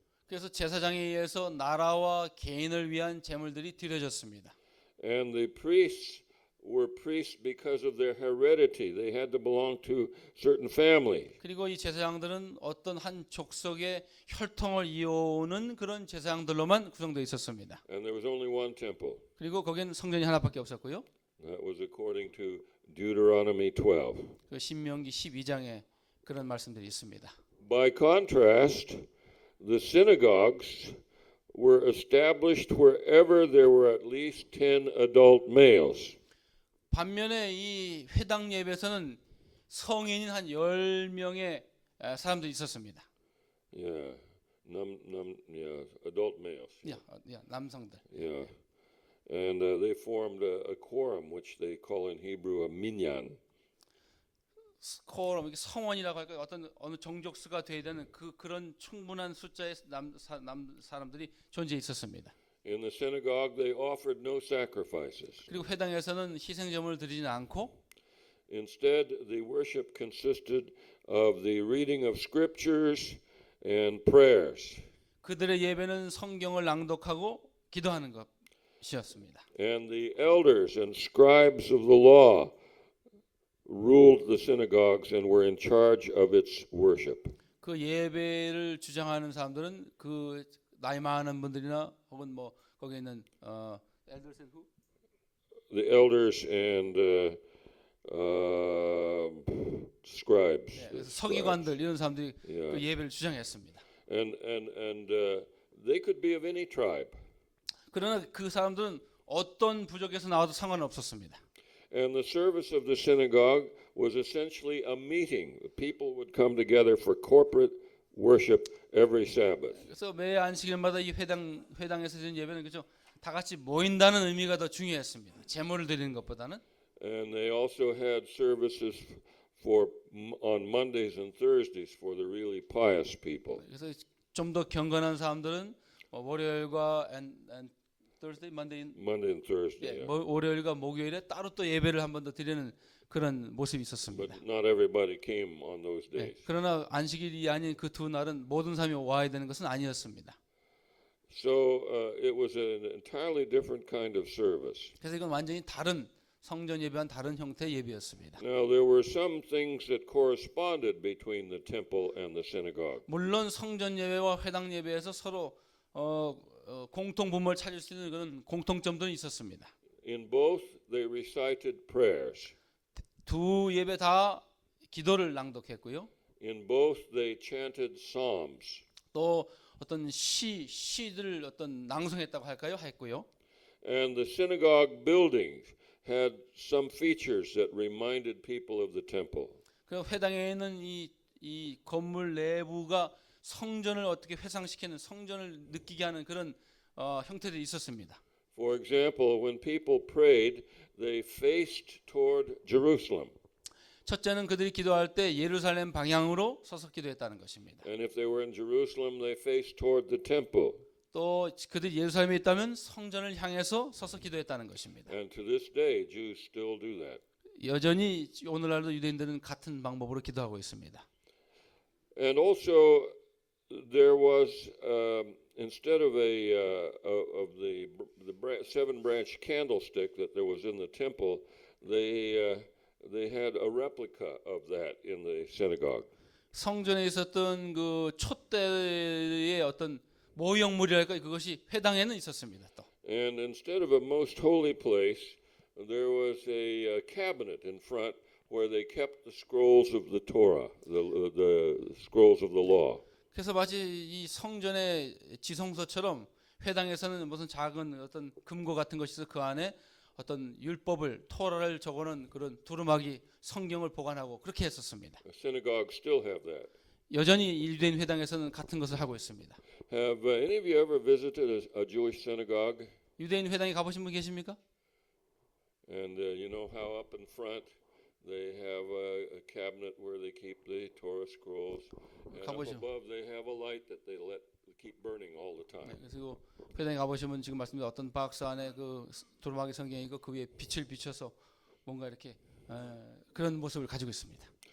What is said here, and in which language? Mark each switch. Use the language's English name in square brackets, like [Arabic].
[Korean] 그래서 제사장에 의해서 나라와 개인을 위한 제물들이 드려졌습니다. [English] And the priests were priests because of their heredity. They had to belong to certain family. [Korean] 그리고 이 제사장들은 어떤 한 족속의 혈통을 이어오는 그런 제사장들로만 구성되어 있었습니다. [English] And there was only one temple. [Korean] 그리고 거기는 성전이 하나밖에 없었고요. [English] That was according to Deuteronomy 12. [Korean] 그 신명기 12장에 그런 말씀들이 있습니다. [English] By contrast, the synagogues were established wherever there were at least 10 adult males. [Korean] 반면에 이 회당 예배에서는 성인인 한 10명의 사람들이 있었습니다. [English] Yeah, adult males. [Korean] 남성들. [English] Yeah, and they formed a quorum, which they call in Hebrew a minyan. [Korean] 코럼 성원이라고 할까요? 어느 정족수가 돼야 되는 그런 충분한 숫자의 남 사람들이 존재 있었습니다. [English] In the synagogue, they offered no sacrifices. [Korean] 그리고 회당에서는 희생제물을 드리지 않고 [English] Instead, the worship consisted of the reading of scriptures and prayers. [Korean] 그들의 예배는 성경을 낭독하고 기도하는 것이었습니다. [English] And the elders and scribes of the law ruled the synagogues and were in charge of its worship. [Korean] 그 예배를 주장하는 사람들은 그 나이 많은 분들이나 혹은 뭐 거기에 있는 [English] elders and who? The elders and scribes. [Korean] 그래서 서기관들 이런 사람들이 [English] Yeah. [Korean] 그 예배를 주장했습니다. [English] And they could be of any tribe. [Korean] 그러나 그 사람들은 어떤 부족에서 나와도 상관없었습니다. [English] And the service of the synagogue was essentially a meeting. The people would come together for corporate worship every Sabbath. [Korean] 그래서 매 안식일마다 이 회당에서 드리는 예배는 그죠? 다 같이 모인다는 의미가 더 중요했습니다. 제물을 드리는 것보다는. [English] And they also had services on Mondays and Thursdays for the really pious people. [Korean] 그래서 좀 더 경건한 사람들은 월요일과 Thursday, [English] Monday and Thursday. Yeah. [Korean] 월요일과 목요일에 따로 또 예배를 한 번 더 드리는 그런 모습이 있었습니다. [English] But not everybody came on those days. [Korean] 그러나 안식일이 아닌 그 두 날은 모든 사람이 와야 되는 것은 아니었습니다. [English] So it was an entirely different kind of service. [Korean] 그래서 이건 완전히 다른 성전 예배와는 다른 형태의 예배였습니다. [English] Now there were some things that corresponded between the temple and the synagogue. [Korean] 물론 성전 예배와 회당 예배에서 서로 공통 분모를 찾을 수 있는 그런 공통점도 있었습니다. [English] In both they recited prayers. [Korean] 두 예배 다 기도를 낭독했고요. [English] In both they chanted psalms. [Korean] 또 어떤 시들을 어떤 낭송했다고 할까요? 했고요. [English] And the synagogue building had some features that reminded people of the temple. [Korean] 그 회당에 있는 이 건물 내부가 성전을 어떻게 회상시키는 성전을 느끼게 하는 그런 형태들이 있었습니다. [English] For example, when people prayed, they faced toward Jerusalem. [Korean] 첫째는 그들이 기도할 때 예루살렘 방향으로 서서 기도했다는 것입니다. [English] And if they were in Jerusalem, they faced toward the temple. [Korean] 또 그들이 예루살렘에 있다면 성전을 향해서 서서 기도했다는 것입니다. [English] And to this day, Jews still do that. [Korean] 여전히 오늘날도 유대인들은 같은 방법으로 기도하고 있습니다. [English] And also, there was instead of the seven branch candlestick that there was in the temple, they had a replica of that in the synagogue. [Korean] 성전에 있었던 그 촛대의 어떤 모형물이랄까 그것이 회당에는 있었습니다. 또 [English] And instead of a most holy place, there was a cabinet in front where they kept the scrolls of the Torah, the scrolls of the law. [Korean] 그래서 마치 이 성전의 지성소처럼 회당에서는 무슨 작은 어떤 금고 같은 것이 있어 그 안에 어떤 율법을 토라를 적어놓은 그런 두루마기 성경을 보관하고 그렇게 했었습니다. [English] Synagogues still have that. [Korean] 여전히 유대인 회당에서는 같은 것을 하고 있습니다. [English] Have any of you ever visited a Jewish synagogue? [Korean] 유대인 회당에 가보신 분 계십니까? [English] And you know how up in front they have a cabinet where they keep the Torah scrolls, and up [Korean] 가보죠. [English] above they have a light that they let keep burning all the time. [Korean] 그리고 회당에 가보시면 지금 말씀드린 어떤 박스 안에 그 두루마기 성경이 있고 그 위에 빛을 비춰서 뭔가 이렇게 그런 모습을 가지고 있습니다.